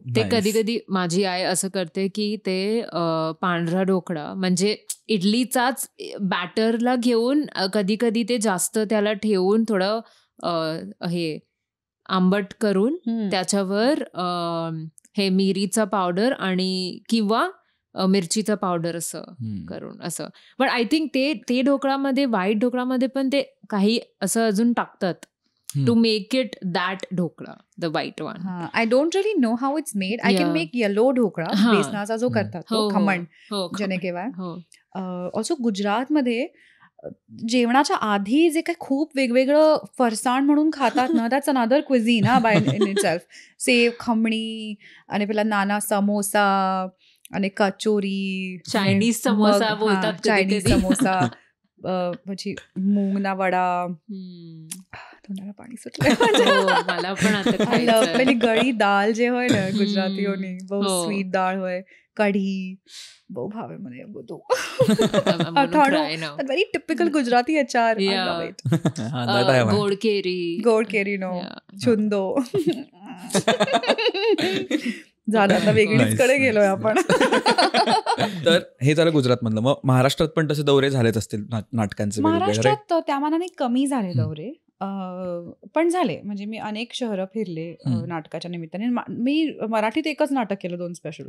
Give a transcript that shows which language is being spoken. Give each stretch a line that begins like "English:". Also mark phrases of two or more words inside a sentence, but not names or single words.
Marathi: ते कधी कधी माझी आई असं करते की ते पांढरा ढोकळा म्हणजे इडलीचाच बॅटरला घेऊन कधी कधी ते जास्त त्याला ठेवून थोडं हे आंबट करून त्याच्यावर हे मिरीचा पावडर आणि किंवा मिरचीचा पावडर असं करून असं.
English: but I think
Marathi: ते ढोकळामध्ये, व्हाईट ढोकळामध्ये पण ते काही असं अजून टाकतात
English: to make it that
Marathi: ढोकळा,
English: the white one. I don't really know how it's made. I can make yellow
Marathi: ढोकळा, बेसनाचा जो करतात खमण ज्याने केव्हाय. ऑल्सो गुजरातमध्ये जेवणाच्या आधी जे काही खूप वेगवेगळं फरसाण म्हणून खातात ना,
English: that's another cuisine by in itself.
Marathi: सेव, खमणी आणि
Gujarati: પેલા નાના
Marathi: समोसा आणि कचोरी, चायनीज समोसा बोलतात, चायनीज समोसा, પછી
Gujarati: મૂંગના વડા.
Marathi: तोंडाला पाणी सुटलं मला पण.
Gujarati: પેલી ગળી દાળ જે હોય ને ગુજરાતીઓની, બહુ સ્વીટ દાળ હોય, કઢી બહુ ભાવે મને એ બધું.
English: very typical
Gujarati: ગુજરાતી અચાર. ગોળ કેરીનો છુંદો.
Marathi: झालं, आता वेगळीच कडे गेलोय आपण. तर हे झालं गुजरात मधलं. मग महाराष्ट्रात पण तसे दौरे झालेच असतील नाटकांचे? महाराष्ट्रात त्या मानाने कमी झाले दौरे, पण झाले. म्हणजे मी अनेक शहरं फिरले नाटकाच्या निमित्ताने. मी मराठीत एकच नाटक केलं, 2 स्पेशल.